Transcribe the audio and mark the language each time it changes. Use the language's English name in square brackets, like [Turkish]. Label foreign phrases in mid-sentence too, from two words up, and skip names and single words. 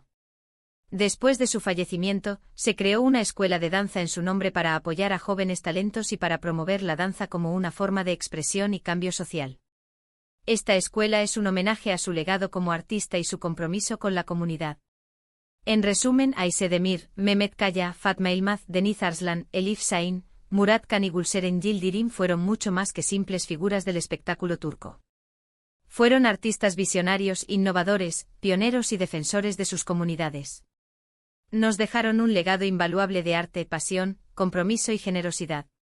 [Spanish] Después de su fallecimiento, se creó una escuela de danza en su nombre para apoyar a jóvenes talentos y para promover la danza como una forma de expresión y cambio social. Esta escuela es un homenaje a su legado como artista y su compromiso con la comunidad. En resumen, Ayşe Demir, Mehmet Kaya, Fatma Yılmaz, Deniz Arslan, Elif Şahin, Murat Khan y Gülseren Yildirim fueron mucho más que simples figuras del espectáculo turco. Fueron artistas visionarios, innovadores, pioneros y defensores de sus comunidades. Nos dejaron un legado invaluable de arte, pasión, compromiso y generosidad.